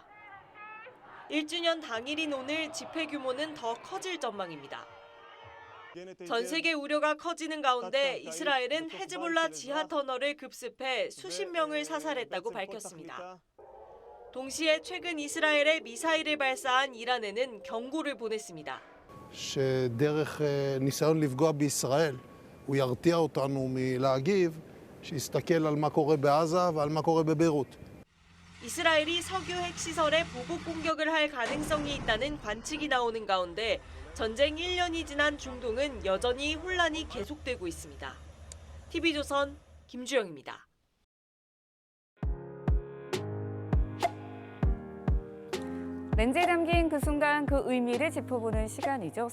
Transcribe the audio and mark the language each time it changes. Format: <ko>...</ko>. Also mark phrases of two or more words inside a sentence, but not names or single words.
<ko>1주년 당일인 오늘 집회 규모는 더 커질 전망입니다. 전 세계 우려가 커지는 가운데 이스라엘은 헤즈볼라 지하 터널을 급습해 수십 명을 사살했다고 밝혔습니다. 동시에 최근 이스라엘에 미사일을 발사한 이란에는 경고를 보냈습니다.</ko> <he>שדרך ניסיון לפגוע בישראל הוא ירתיע אותנו מלהגיב, שיסתכל על מה קורה בעזה ועל מה קורה בביירות.</he> <ko>이스라엘이 석유 핵시설에 보복 공격을 할 가능성이 있다는 관측이 나오는 가운데 전쟁 1년이 지난 중동은 여전히 혼란이 계속되고 있습니다. TV조선 김주영입니다. 렌즈에 담긴 그 순간 그 의미를 짚어보는 시간이죠.</ko>